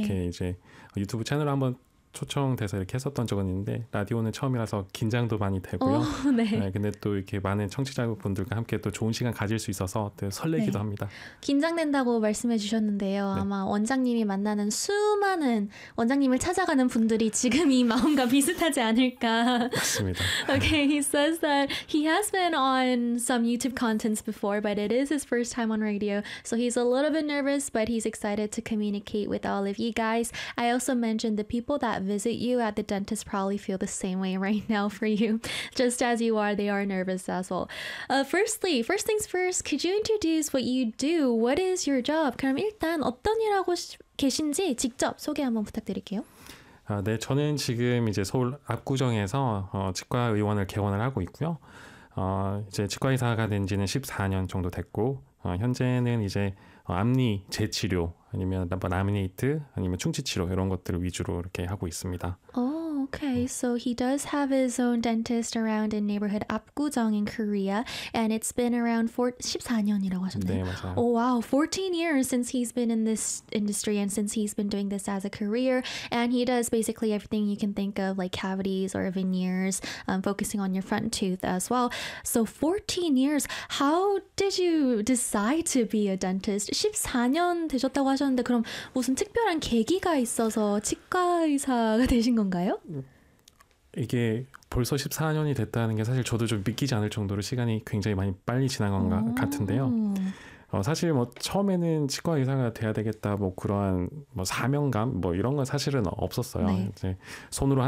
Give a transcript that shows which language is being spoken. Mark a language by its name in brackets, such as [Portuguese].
[Korean] 이렇게 이제 유튜브 채널 한번 초청돼서 이렇게 했었던 적은 있는데 라디오는 처음이라서 긴장도 많이 되고요. 네. 네, 근데 또 이렇게 많은 청취자분들과 함께 또 좋은 시간 가질 수 있어서 또 설레기도 네. 합니다. 긴장된다고 말씀해 주셨는데요. 네. 아마 원장님이 만나는 수많은 원장님을 찾아가는 분들이 지금 이 마음과 비슷하지 않을까. 맞습니다. [English] Okay, he says that he has been on some YouTube contents before, but it is his first time on radio. So he's a little bit nervous, but he's excited to communicate with all of you guys. I also mentioned the people that visit you at the dentist probably feel the same way right now for you. Just as you are, they are nervous as well. First things first, could you introduce what you do? What is your job? [Korean] 그럼 일단 어떤 일 하고 계신지 직접 소개 한번 부탁드릴게요. 아, 네, 저는 지금 이제 서울 압구정에서 치과 의원을 개원을 하고 있고요. 이제 치과 의사가 된 지는 14년 정도 됐고 현재는 이제 앞니 재치료 아니면 라미네이트 아니면 충치 치료 이런 것들을 위주로 이렇게 하고 있습니다. [English] Oh, okay. So he does have his own dentist around in neighborhood 압구정 in Korea, and it's been around [Korean] 14년이라고 하셨네요. 네, 맞아요. [English] Oh, wow. 14 years since he's been in this industry and since he's been doing this as a career, and he does basically everything you can think of, like cavities or veneers, focusing on your front tooth as well. So 14 years. How did you decide to be a dentist? [Korean] 14년 되셨다고 하셨는데 그럼 무슨 특별한 계기가 있어서 치과 의사가 되신 건가요? 이게 벌써 14년이 됐다는 게 사실 저도 좀 믿기지 않을 정도로 시간이 굉장히 많이 빨리 지난 건 같은데요. 사실 뭐 처음에는 치과 의사가 돼야 되겠다 뭐 그러한 뭐 사명감 뭐 이런 건 사실은 없었어요. 네. 이제 손으로 하는